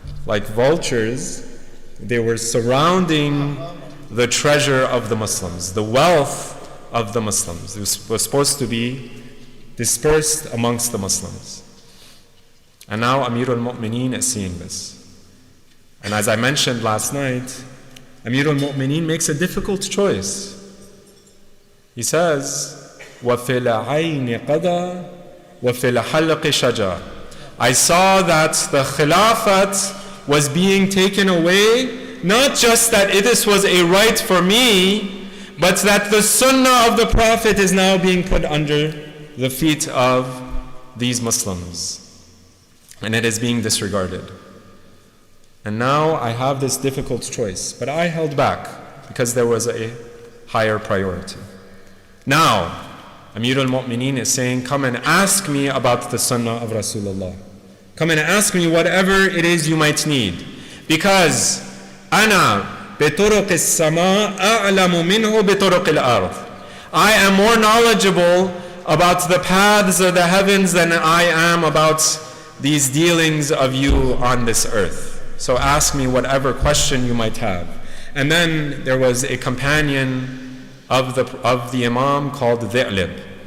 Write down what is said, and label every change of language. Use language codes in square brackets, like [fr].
[en] Like vultures, they were surrounding the treasure of the Muslims, the wealth of the Muslims. It was supposed to be dispersed amongst the Muslims. And now Amirul Mu'mineen is seeing this. And as I mentioned last night, Amirul Mu'mineen makes a difficult choice. He says, [ar] وَفِي الْعَيْنِ قَدَى وَفِي الْحَلْقِ شَجَى. [en] I saw that the Khilafat was being taken away, not just that this was a right for me, but that the Sunnah of the Prophet is now being put under the feet of these Muslims. And it is being disregarded. And now I have this difficult choice, but I held back because there was a higher priority. Now, Amirul Mu'mineen is saying, come and ask me about the Sunnah of Rasulullah. Come and ask me whatever it is you might need. Because [ar] أَنَا بِطُرُقِ السَّمَاءِ أَعْلَمُ مِنْهُ بِطُرُقِ الْأَرْضِ. [en] I am more knowledgeable about the paths of the heavens than I am about these dealings of you on this earth. So ask me whatever question you might have. And then there was a companion of the Imam called Dhi'lib.